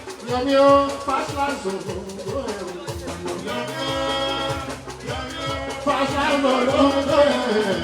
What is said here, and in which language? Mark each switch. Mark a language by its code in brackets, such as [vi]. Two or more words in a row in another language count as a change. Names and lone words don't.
[yo] Yọmi o, [en] fast class o. Fast class o.